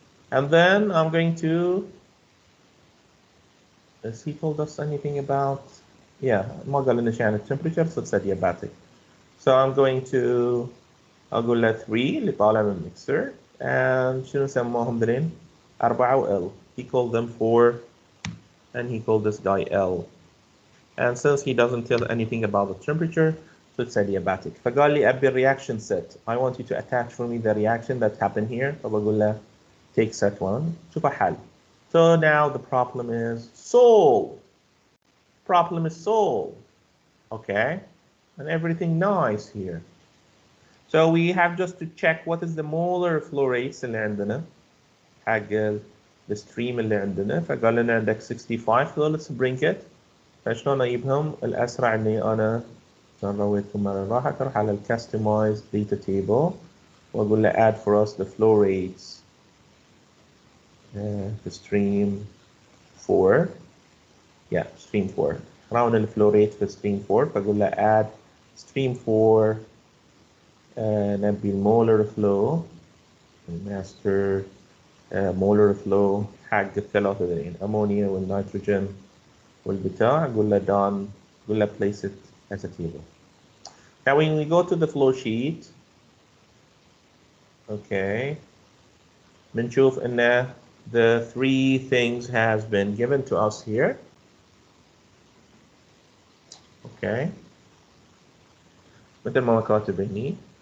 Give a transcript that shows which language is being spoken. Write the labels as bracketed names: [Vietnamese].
[English] And then I'm going to, has he told us anything about, yeah, [Arabic] ما قال لنا شيء عن [English] temperature, so it's adiabatic. So I'm going to, [Arabic] أقول له 3 اللي طالع من الميكسر, and شنو سموهم ذلين؟ 4 و L. [English] He called them 4, and he called this guy L. And since he doesn't tell anything about the temperature, so it's adiabatic. [Arabic] فقال لي أبي reaction set. [English] I want you to attach for me the reaction that happened here. [Arabic] فبقول له [English] take set 1. [Arabic] شوف حل. [English] So now the problem is solved. Problem is solved. Okay? And everything nice here. So we have just to check what is the molar flow rates [Arabic] اللي عندنا حق [English] the stream اللي عندنا. [Arabic] فقال لنا عندك 65. [English] So let's bring it. [Arabic] فشلون اجيبهم؟ الاسرع اني انا عشان رويتكم مرة راحت اروح على الكاستمايز data table واقول له [English] add for us the flow rates the stream 4. Yeah, stream 4. [Arabic] راون الفلو ريت في stream 4 فاقول له [English] add stream 4 [Arabic] نبي المولر فلو الماستر مولر فلو حق الثلاثة ذلين امونيا والنيتروجين والبتاع اقول له done اقول له [English] place it as a table. Now when we go to the flow sheet, okay, [Arabic] بنشوف ان [English] the 3 things has been given to us here. [Arabic] Okay. مثل ما كاتب هني.